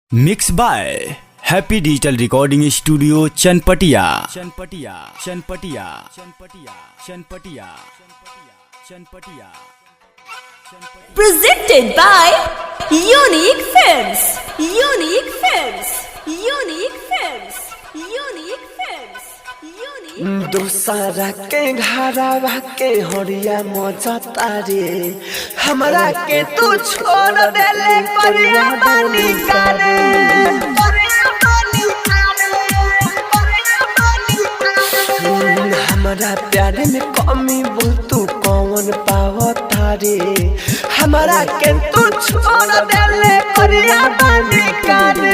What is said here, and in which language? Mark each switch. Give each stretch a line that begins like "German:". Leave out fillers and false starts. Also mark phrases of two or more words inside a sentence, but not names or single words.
English: Mix by Happy Digital Recording Studio Chanpatia. Presented by Unique Films. Unique Films. Unique Films. Unique Films. Unique
Bhojpuri: दूसरा के घरवा के हरिया मजा तारे हमरा के तू छोड़ देले परिया बानी करे हमरा प्यार में कमी बोल तू कौन पाव तारे हमरा के तू छोड़ देले परिया बानी करे